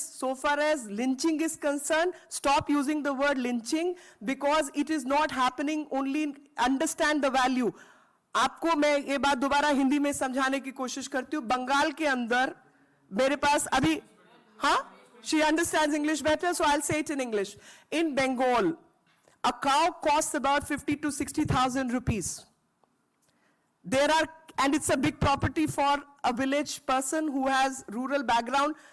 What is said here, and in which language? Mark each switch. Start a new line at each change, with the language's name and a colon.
English: So far as lynching is concerned, stop using the word lynching because it is not happening. Only understand the value.
Hindi: आपको मैं ये बात दोबारा हिंदी में समझाने की कोशिश करती हूँ. बंगाल के अंदर मेरे पास अभी, हाँ,
English: she understands English better, so I'll say it in English. In Bengal, a cow costs about 50 to 60,000 rupees. And it's a big property for a village person who has rural background,